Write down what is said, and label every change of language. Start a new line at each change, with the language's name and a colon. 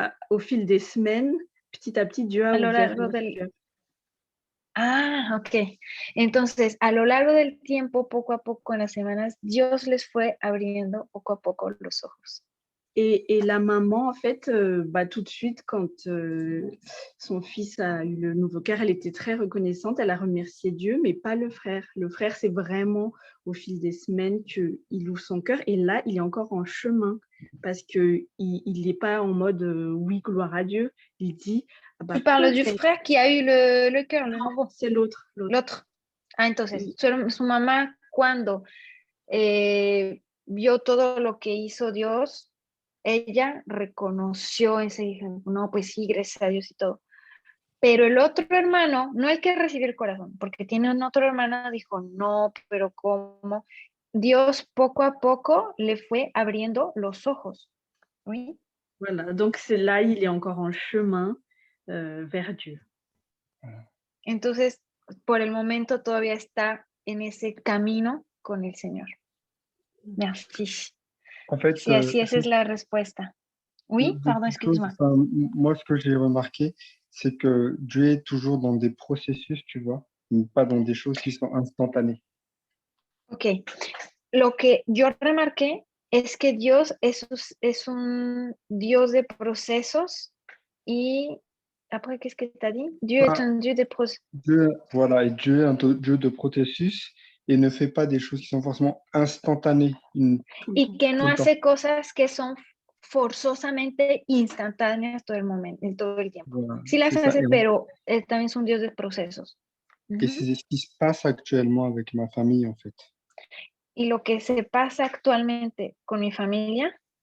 French: au fil des semaines, petit à petit, Dieu a ouvert leur cœur. Ah, ok.
Spanish: Entonces, a lo largo del tiempo, poco a poco, en las semanas, Dios les fue abriendo poco a poco los ojos.
French: Et la maman, en fait, tout de suite, quand son fils a eu le nouveau cœur, elle était très reconnaissante. Elle a remercié Dieu, mais pas le frère. Le frère, c'est vraiment au fil des semaines qu'il ouvre son cœur. Et là, il est encore en chemin parce qu'il n'est pas en mode oui, gloire à Dieu. Il dit. Tu parles du frère qui a eu le cœur, le nouveau. C'est l'autre. L'autre.
Spanish: Ah, entonces, su mamá, cuando vio todo lo que hizo Dios, ella reconoció ese hijo, no, pues sí, gracias a Dios y todo. Pero el otro hermano, no el que recibió el corazón, porque tiene un otro hermano, dijo, no, pero ¿cómo? Dios poco a poco le fue abriendo los ojos.
French: ¿Oui? Voilà, donc c'est là, il est encore en chemin vers Dieu.
Spanish: Entonces, por el momento todavía está en ese camino con el Señor.
French: Merci. En fait,
Spanish: sí, así esa es la respuesta.
French: Oui, pardon, excuse-moi. Moi, ce que j'ai remarqué, c'est que Dieu est toujours dans des processus, tu vois, pas dans des choses qui sont instantanées.
Spanish: Ok. Lo que yo remarqué es que Dios es un Dios de procesos y
French: après, qu'est-ce que tu as dit? Dieu est un Dieu de processus. Voilà, et Dieu est un Dieu de processus et ne fait pas des choses qui sont forcément instantanées.
Spanish: Y que no hace cosas que son forzosamente instantáneas todo el momento, todo el tiempo.
French: Voilà,
Spanish: sí las hace, pero él también es un Dios de procesos.
French: Et c'est ce qui se passe actuellement avec ma famille, en fait.
Spanish: Y lo que se pasa actualmente con mi familia.